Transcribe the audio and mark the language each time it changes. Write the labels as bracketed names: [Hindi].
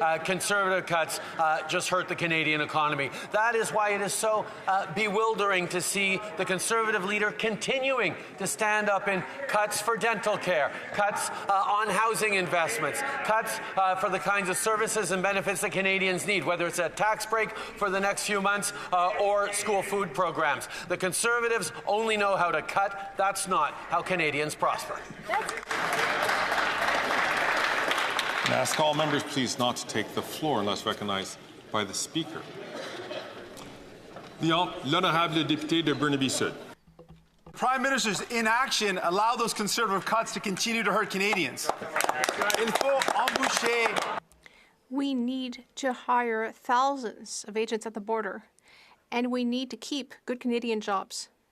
[English] Conservative cuts just hurt the Canadian economy. That is why it is so bewildering to see the Conservative leader continuing to stand up in cuts for dental care, cuts on housing investments, cuts for the kinds of services and benefits that Canadians need, whether it's a tax break for the next few months or school food programs. The Conservatives only know how to cut. That's not how Canadians prosper. I ask all members please not to take the floor unless recognized by the Speaker. [French] L'honorable député de Burnaby Sud. [English] Prime Minister's inaction allow those Conservative cuts to continue to hurt Canadians. [French] Il faut embaucher. [English] We need to hire thousands of agents at the border, and we need to keep good Canadian jobs.